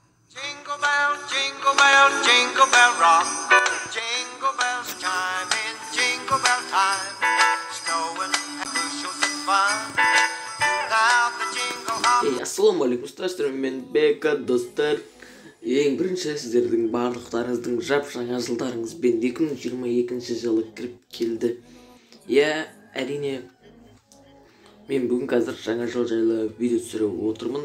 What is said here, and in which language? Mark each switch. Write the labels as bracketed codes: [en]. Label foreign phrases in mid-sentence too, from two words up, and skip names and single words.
[en] Jingle bell, jingle bell rock. Jingle bells chime in jingle bell time. Snowing and bushels of fun. Now the jingle hop. [kk] Ассалаумағалейкум достар, мен Бека достар. Ең бірінші сіздердің барлықтарыңыздың жаңа жылдарыңызбен 2022 жылы кіріп келді. Әрине мен бүгін қазір жаңа жыл жайлы видео түсіріп отырмын.